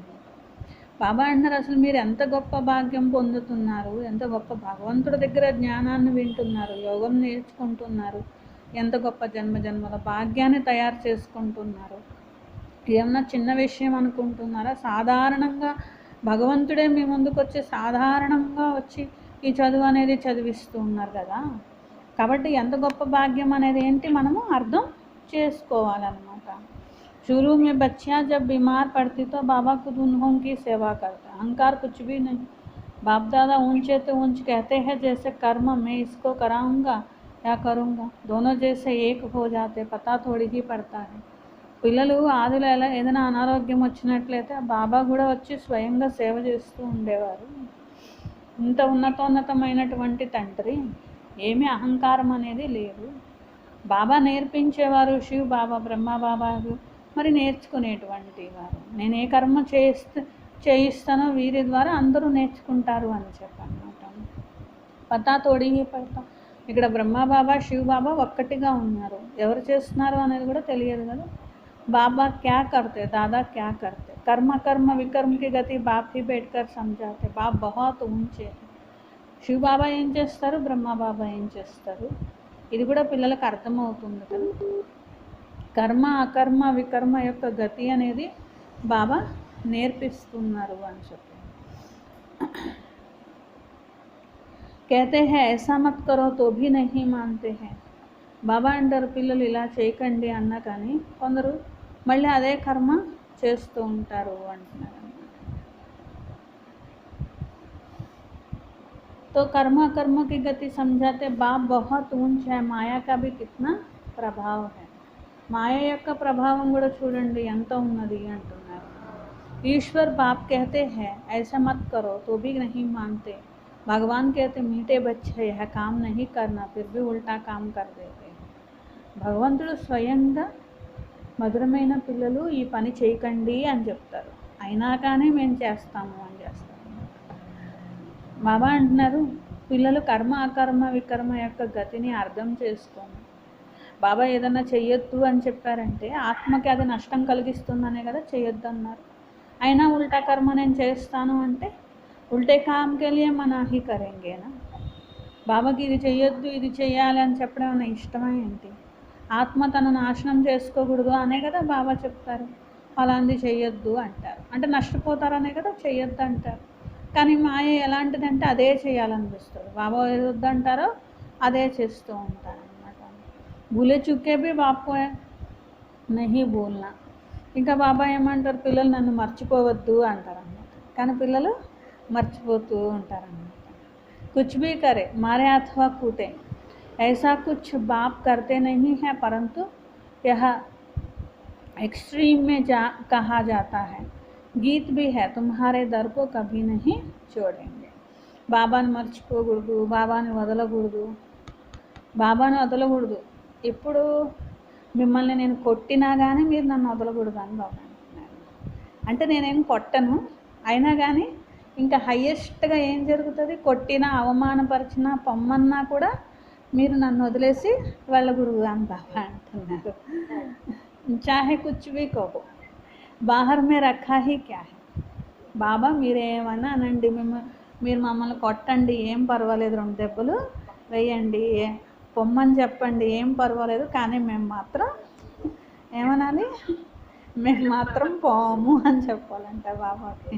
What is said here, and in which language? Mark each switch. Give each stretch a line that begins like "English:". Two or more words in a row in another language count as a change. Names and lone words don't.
Telugu: బాబా అంటారు, అసలు మీరు ఎంత గొప్ప భాగ్యం పొందుతున్నారు, ఎంత గొప్ప భగవంతుడి దగ్గర జ్ఞానాన్ని వింటున్నారు, యోగం నేర్చుకుంటున్నారు, ఎంత గొప్ప జన్మల భాగ్యాన్ని తయారు చేసుకుంటున్నారు. ఏమన్నా చిన్న విషయం అనుకుంటున్నారా? సాధారణంగా భగవంతుడే మీ ముందుకు వచ్చి సాధారణంగా వచ్చి ఈ చదువు అనేది చదివిస్తూ ఉన్నారు కదా. కాబట్టి ఎంత గొప్ప భాగ్యం అనేది ఏంటి మనము అర్థం చేసుకోవాలన్నమాట.
Hindi: शुरू में बच्चियाँ जब बीमार पड़ती तो बाबा खुद उनकी सेवा करता. अहंकार कुछ भी नहीं. बाप दादा ऊंचे तो ऊंच कहते हैं जैसे कर्म मैं इसको कराऊंगा या करूंगा, दोनों जैसे एक हो जाते, पता थोड़ी ही पड़ता है.
Telugu: పిల్లలు ఆదిలో ఏదైనా అనారోగ్యం వచ్చినట్లయితే బాబా కూడా వచ్చి స్వయంగా సేవ చేస్తూ ఉండేవారు. ఇంత ఉన్నతమైనటువంటి తండ్రి, ఏమీ అహంకారం అనేది లేదు. బాబా నేర్పించేవారు, శివ్ బాబా, బ్రహ్మ బాబా మరి నేర్చుకునేటువంటి వారు. నేను ఏ కర్మ చేయిస్తానో వీరి ద్వారా అందరూ నేర్చుకుంటారు అని చెప్పన్నమాట.
Hindi: पता थोड़ी पड़ता.
Telugu: ఇక్కడ బ్రహ్మ బాబా, శివ్ బాబా ఒక్కటిగా ఉన్నారు. ఎవరు చేస్తున్నారు అనేది కూడా తెలియదు కదా.
Hindi: बाबा क्या करते, दादा क्या करते, कर्म विकर्म की गति बाप ही बैठकर समझाते. बाप बहुत ऊंचे.
Telugu: శివ్ బాబా ఏం చేస్తారు, బ్రహ్మ బాబా ఏం చేస్తారు, ఇది కూడా పిల్లలకు అర్థమవుతుంది కదా. కర్మ అకర్మ వికర్మ యొక్క గతి అనేది బాబా నేర్పిస్తున్నారు అని చెప్పి.
Hindi: कहते हैं ऐसा मत करो तो भी नहीं मानते हैं.
Telugu: బాబా అంటారు పిల్లలు ఇలా చేయకండి అన్నా కానీ కొందరు మళ్ళీ అదే కర్మ చేస్తూ ఉంటారు అంటున్నారు.
Hindi: तो कर्म की गति समझाते. बाप बहुत ऊंच है, माया का भी कितना प्रभाव है.
Telugu: మాయ యొక్క ప్రభావం కూడా చూడండి ఎంత ఉన్నది అంటున్నారు.
Hindi: ईश्वर बाप कहते हैं ऐसा मत करो तो भी नहीं मानते। भगवान कहते मीठे बच्चे यह काम नहीं करना, फिर भी उल्टा काम कर देते हैं।
Telugu: భగవంతుడు స్వయంగా మధురమైన పిల్లలు ఈ పని చేయకండి అని చెప్తారు, అయినా కానీ మేము చేస్తాము అని చేస్తాము. బాబా అంటున్నారు పిల్లలు కర్మ అకర్మ వికర్మ యొక్క గతిని అర్థం చేసుకోము. బాబా ఏదన్నా చెయ్యొద్దు అని చెప్పారంటే ఆత్మకి అది నష్టం కలిగిస్తుందనే కదా చెయ్యొద్దు అన్నారు. అయినా ఉల్టా కర్మ నేను చేస్తాను అంటే
Hindi: उल्टे काम के लिए मना ही करेंगे ना.
Telugu: బాబాకి ఇది చెయ్యొద్దు ఇది చెయ్యాలి అని చెప్పడం అన్న ఇష్టమే ఏంటి? ఆత్మ తను నాశనం చేసుకోకూడదు అనే కదా బాబా చెప్తారు. అలాంటి చెయ్యొద్దు అంటారు, అంటే నష్టపోతారనే కదా చెయ్యొద్దు అంటారు. కానీ మాయ ఎలాంటిదంటే అదే చేయాలనిపిస్తుంది. బాబా ఏదొద్దు అంటారో అదే చేస్తూ ఉంటారు అన్నమాట.
Hindi: भूले चूके भी बापू नहीं बोलना.
Telugu: ఇంకా బాబా ఏమంటారు, పిల్లలు నన్ను మర్చిపోవద్దు అంటారు అన్నమాట. కానీ పిల్లలు మర్చిపోతూ ఉంటారన్నమాట.
Hindi: कुछ भी करे मारे अथवा कूटे ऐसा कुछ बाप करते नहीं है, परंतु यह एक्सट्रीम में कहा जाता है. गीत भी है तुम्हारे दर को कभी नहीं छोड़ेंगे.
Telugu: బాబాని మర్చిపోకూడదు, బాబాని వదలకూడదు, బాబాని వదలకూడదు. ఇప్పుడు మిమ్మల్ని నేను కొట్టినా కానీ మీరు నన్ను వదలకూడదు అని బాబా అంటున్నారు. అంటే నేనేం కొట్టను, అయినా కానీ ఇంకా హయ్యెస్ట్గా ఏం జరుగుతుంది, కొట్టినా అవమానపరిచినా పొమ్మన్నా కూడా మీరు నన్ను వదిలేసి వెళ్ళకూడదు అని బాబా అంటున్నారు.
Hindi: चाहे कुछ भी कहो बाहर में रखा ही क्या है.
Telugu: బాబా మీరేమన్నా అనండి, మీరు మమ్మల్ని కొట్టండి ఏం పర్వాలేదు, 2 దెబ్బలు వేయండి, పొమ్మని చెప్పండి ఏం పర్వాలేదు, కానీ మేము మాత్రం ఏమనాలి, మేము మాత్రం పోము అని చెప్పాలంట బాబాకి.